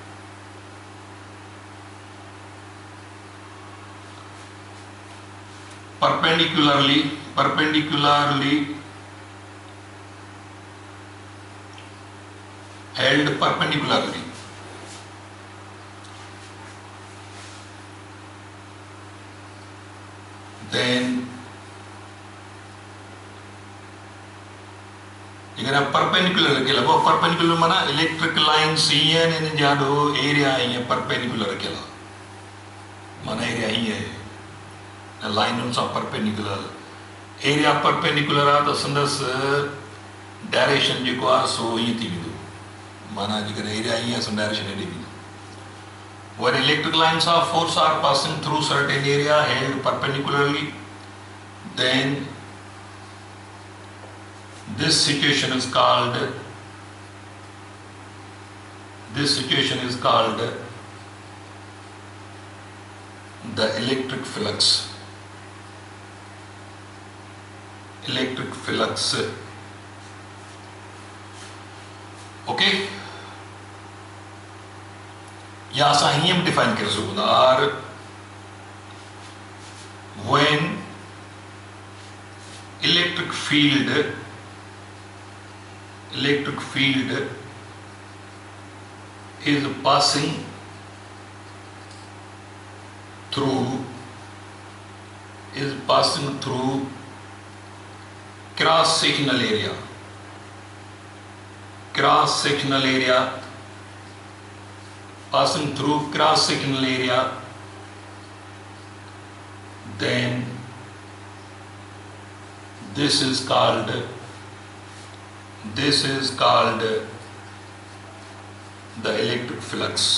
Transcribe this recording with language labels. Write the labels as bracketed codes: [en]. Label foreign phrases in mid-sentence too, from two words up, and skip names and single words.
[en] held perpendicularly, then [sd] परपेंडिकुलर रखियल आहे। परपेंडिकुलर माना [en] electric lines [sd] हीअं आहिनि, हिन जा ॾो एरिया हीअं परपेंडिकुलर रखियल आहे, माना एरिया हीअं आहे लाइनुनि सां परपेंडिकुलर। एरिया परपेंडिकुलर आहे त संदसि डायरेक्शन जेको आहे सो हीअं थी वेंदो, माना जेकॾहिं एरिया हीअं आहे सो डायरेक्शन हेॾे वेंदो। [en] When electric lines of force are passing through certain area held perpendicularly, then this situation is called the electric flux. [sd] Okay, या असां हीअं बि डिफाइन करे सघूं था, और [en] when electric field is passing through cross sectional area, then this is called the electric flux.